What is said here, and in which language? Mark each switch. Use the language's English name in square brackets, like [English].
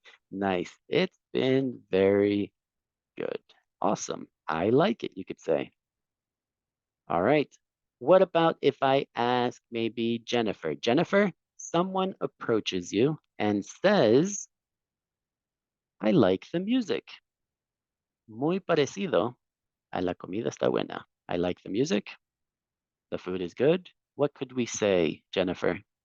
[English] Nice. It's been very good. Awesome. I like it, you could say. All right. What about if I ask maybe Jennifer? Jennifer, someone approaches you and says, I like the music. [Spanish] Muy parecido a la comida está buena. [English] I like the music. The food is good. What could we say, Jennifer?